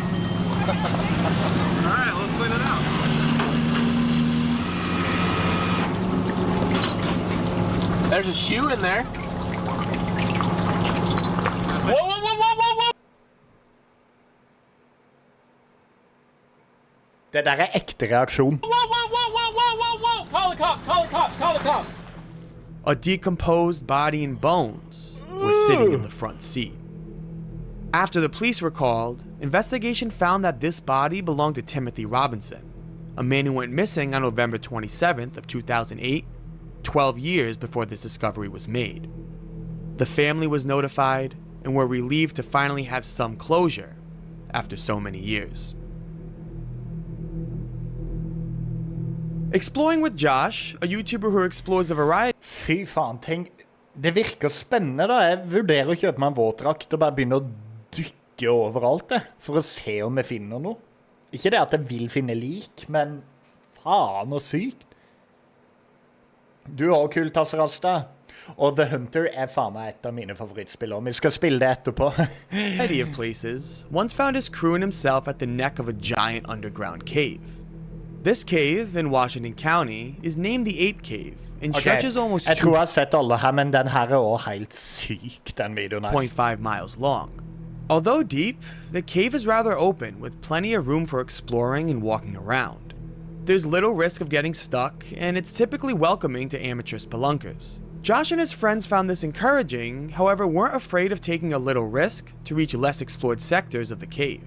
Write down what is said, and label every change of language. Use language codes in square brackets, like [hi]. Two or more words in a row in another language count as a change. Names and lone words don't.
[en] All right, let's clean it out. There's a shoe in there. Whoa, whoa, whoa, whoa, whoa, whoa! [no] Det der ekte reaksjon. [en] Whoa, whoa, whoa, whoa, whoa, whoa, whoa! Call the cops, call the cops, call the cops! A decomposed body and bones were sitting in the front seat. After the police were called, investigation found that this body belonged to Timothy Robinson, a man who went missing on November 27th of 2008, 12 years before this discovery was made. The family was notified and were relieved to finally have some closure after so many years. Exploring with Josh, a YouTuber who explores a variety [no] Fy faen, tenk. Det virker spennende da. Jeg vurderer å kjøpe meg en våtdrakt og bare begynne å dykke overalt det, for å se om jeg finner noe. Ikke det at jeg vil finne lik, men faen og sykt. Du har kult, Tasserasta. Og The Hunter faen meg et av mine favorittspill, og vi skal spille det etterpå. [en] Variety of places once found his crew and himself at the neck of a giant underground cave. This cave in Washington County is named the Ape Cave and stretches almost [no] jeg tror jeg har sett alle her, men den her også helt syk, den videoen her. [en] 2.5 miles long. Although deep, the cave is rather open with plenty of room for exploring and walking around. There's little risk of getting stuck, and it's typically welcoming to amateur spelunkers. Josh and his friends found this encouraging, however weren't afraid of taking a little risk to reach less explored sectors of the cave.